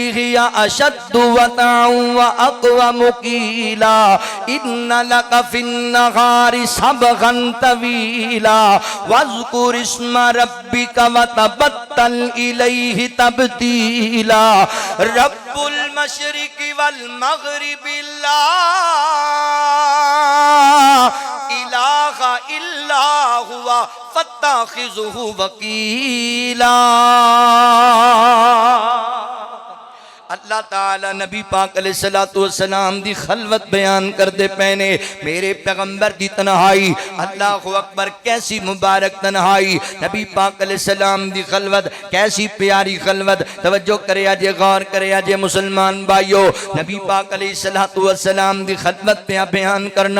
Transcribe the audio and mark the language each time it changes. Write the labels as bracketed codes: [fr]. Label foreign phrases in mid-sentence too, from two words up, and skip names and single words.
[ar] هي أشد وأقوم قيلا إن لك في النهار سبحا طويلا واذكر اسم ربك وتبتل إليه تبتيلا رب المشرق والمغرب لا إله إلا هو فاتخذه وكيلا. [pa] اللہ تعالیٰ نبی پاک [ar] عليه الصلاة والسلام [pa] دی خلوت بیان کر دے پینے میرے پیغمبر دی تنہائی. [ar] الله أكبر. [pa] کیسی مبارک تنہائی. نبی پاک علیہ السلام دی خلوت کیسی پیاری خلوت. توجہ کرے جے غور کرے جے مسلمان بھائیو نبی پاک [ar] عليه الصلاة والسلام [pa] دی خلوت پے بیان کرنا.